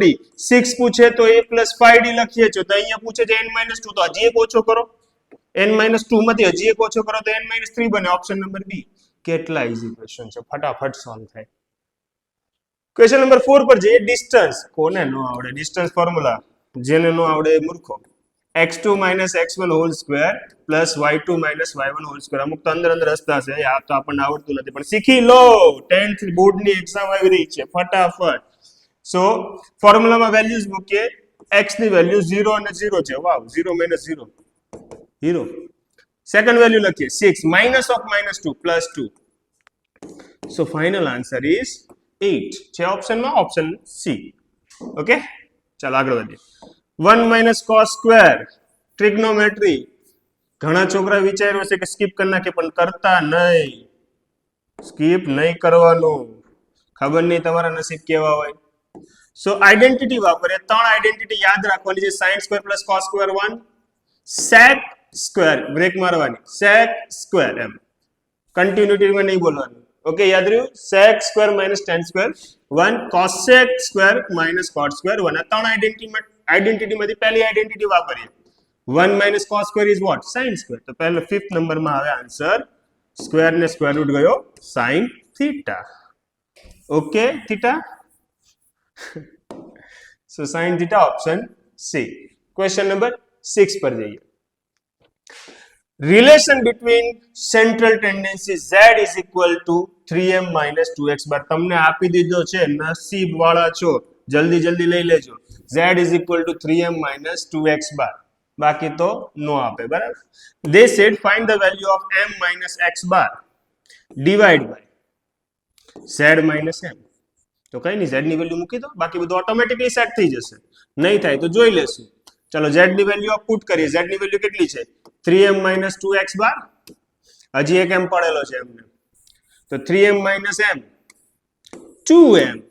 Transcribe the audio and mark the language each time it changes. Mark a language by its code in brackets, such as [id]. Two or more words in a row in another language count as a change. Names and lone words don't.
[gu] 6 પૂછે તો [en] a plus 5d [gu] લખીએ છીએ. તો અહીંયા પૂછે છે n-2, તો હજી એક ઓછો કરો. n-2 માંથી હજી એક ઓછો કરો તો n-3 બને. [en] option number B. [gu] કેટલા [en] easy question [gu] છે, ફટાફટ સોલ્વ થાય. [en] question number [gu] 4 પર જઈએ. ડિસ્ટન્સ. કોને નો આવડે [en] distance formula? [gu] જેને નો આવડે એ મૂર્ખો. [en] x2 minus x1 whole square plus y2 minus y1 whole square. [gu] અમુક તો અંદર હસતા છે, આ તો આપણને આવડતું નથી, પણ શીખી લો. 10th બોર્ડની એક્ઝામ આવી રહી છે, ફટાફટ. સો ફોર્મ્યુલામાં વેલ્યુઝ મૂકીએ. x ની વેલ્યુ 0 અને 0 છે. [en] વાવ, 0 minus 0 0. second value લખીએ 6 minus of -2 plus 2. so final answer is 8 [gu] છે ઓપ્શનમાં, [en] option C. [gu] ઓકે, ચાલો આગળ વધીએ. [en] 1 minus cos square, [gu] ટ્રિગ્નોમેટ્રી. ઘણા છોકરા વિચાર્યું છે કે સ્કીપ કરી નાખે, પણ કરતા નહીં. સ્કીપ નહીં કરવાનું, ખબર નહીં તમારા નસીબ કેવા હોય. [en] so identity [gu] વાપરીએ. 3 આઈડેન્ટિટી યાદ રાખવાની છે. [en] sin square plus cos square 1, sec square [gu] બ્રેક મારવાની, [en] sec square [gu] એમ કન્ટિન્યુટીમાં નહીં બોલવાનું. ઓકે, યાદ રહ્યું? [en] sec square minus tan square 1, cosec square minus cot square 1. [gu] આ 3 આઈડેન્ટિટીમાંથી પહેલી આઈડેન્ટિટી વાપરીએ. [en] 1 minus cos square is what? sin square. [gu] તો પહેલો 5th નંબરમાં આવે આન્સર. સ્ક્વેર ને સ્ક્વેર રૂટ ગયો, [en] sin theta. ઓકે, થીટા. so sin theta option C. question number 6 [gu] પર જઈએ. [en] relation between central tendency z is equal to 3m minus 2x bar. [gu] તમને આપી દીધો છે, નસીબ વાળા છો, જલ્દી લઈ લેજો. [en] z is equal to 3m minus 2x bar. [gu] બાકી તો નો આપે, બરાબર? [en] they said find the value of m minus x bar divide by z minus m. [gu] તો કઈ નહીં, z ની વેલ્યુ મૂકી દો, બાકી બધું ઓટોમેટિકલી સેટ થઈ જશે. નહીં થાય તો જોઈ લેશું. ચલો z ની [en] value put [gu] કરીએ. z ની વેલ્યુ કેટલી છે? [en] 3m minus 2x bar. [gu] હજી એક m પડેલો છે એમને, તો [en] 3m minus m 2m.